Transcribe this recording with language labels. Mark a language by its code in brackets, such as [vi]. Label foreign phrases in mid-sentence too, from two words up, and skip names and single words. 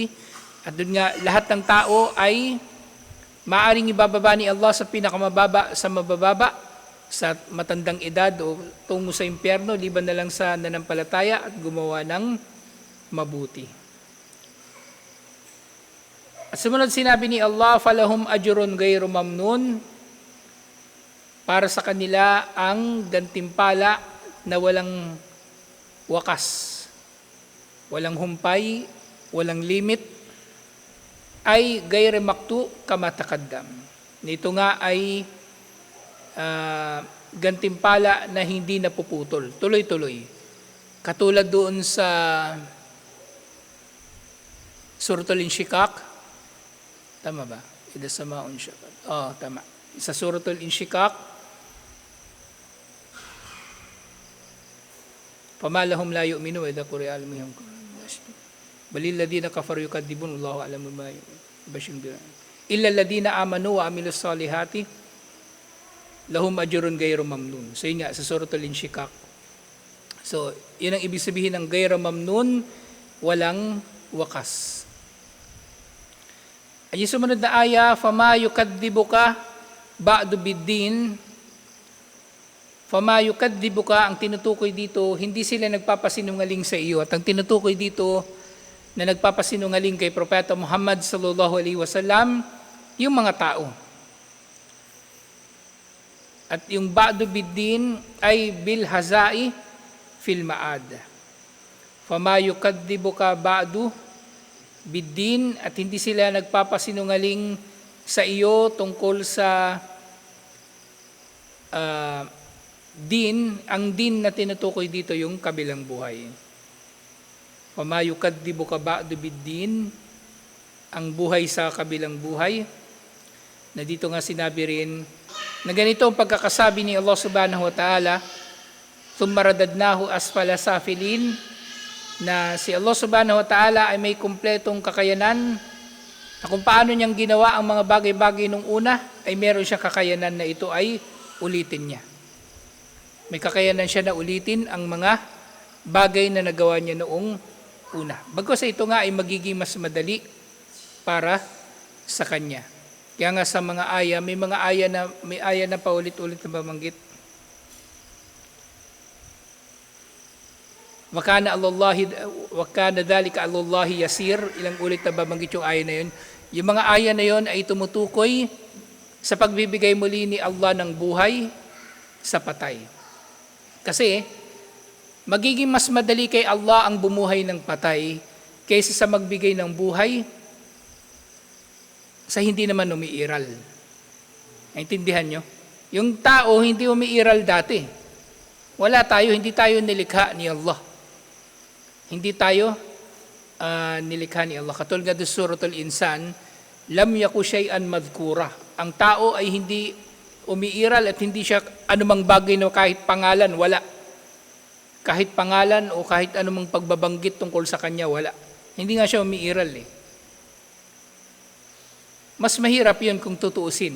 [tl] At doon nga, lahat ng tao ay maaring ibababa ni Allah sa pinakamababa sa mabababa, sa matandang edad o tungo sa impyerno, liban na lang sa nanampalataya at gumawa ng mabuti. At sumunod sinabi ni Allah, [ar] فلهم أجر غير ممنون, [tl] para sa kanila ang gantimpala na walang wakas, walang humpay, walang limit, ay [ar] غير مقطوع كما تقدم. [tl] Nito nga ay gantimpala na hindi napuputol, tuloy-tuloy. Katulad doon sa Suratul Inshiqaq, tama ba? [ar] إذا السماء انشقت. Tama. Sa Suratul Inshiqaq, فما لهم لا يؤمنون وإذا قرئ عليهم بل الذين كفروا يكذبون والله أعلم بما يبشرون إلا الذين آمنوا وعملوا الصالحات لهم أجر غير ممنون. [tl] So yun nga, sa Suratul Inshiqaq. So, yun ang ibig sabihin ng [ar] غير ممنون, [tl] walang wakas. Ay yung sumunod na aya, [ar] فما يكذبك بعد بالدين. فما يكذبك, [tl] ang tinutukoy dito, hindi sila nagpapasinungaling sa iyo. At ang tinutukoy dito na nagpapasinungaling kay Propeta Muhammad [ar] صلى الله عليه وسلم, [tl] yung mga tao. At yung [ar] بعد بالدين ay بالجزاء في المعاد. فما يكذبك بعد بالدين, [tl] at hindi sila nagpapasinungaling sa iyo tungkol sa din. Ang din na tinutukoy dito yung kabilang buhay. [ar] فما يكذبك بعد بالدين, [tl] ang buhay sa kabilang buhay, na dito nga sinabi rin na ganito ang pagkakasabi ni Allah [ar] سبحانه وتعالى, ثم رددناه أسفل سافلين, [tl] na si Allah [ar] سبحانه وتعالى [tl] ay may kumpletong kakayanan na kung paano niyang ginawa ang mga bagay-bagay nung una, ay meron siyang kakayanan na ito ay ulitin niya. May kakayanan siya na ulitin ang mga bagay na nagawa niya noong una. Bagkus ito nga ay magiging mas madali para sa kanya. Kaya nga sa mga aya, may aya na paulit-ulit na babanggit. [ar] وكان ذلك على الله يسيرا, [tl] ilang ulit na babanggit yung aya na yun. Yung mga aya na yun ay tumutukoy sa pagbibigay muli ni Allah ng buhay sa patay. Kasi magiging mas madali kay Allah ang bumuhay ng patay kaysa sa magbigay ng buhay sa hindi naman umiiral. Naintindihan nyo? Yung tao hindi umiiral dati. Wala tayo, hindi tayo nilikha ni Allah. Hindi tayo nilikha ni Allah. Katulad nga sa [ar] Suratul Insan, لم يكن شيئا مذكورا. [tl] Ang tao ay hindi umiiral at hindi siya anumang bagay na kahit pangalan, wala. Kahit pangalan o kahit anumang pagbabanggit tungkol sa kanya, wala. Hindi nga siya umiiral eh. Mas mahirap yun kung tutuusin.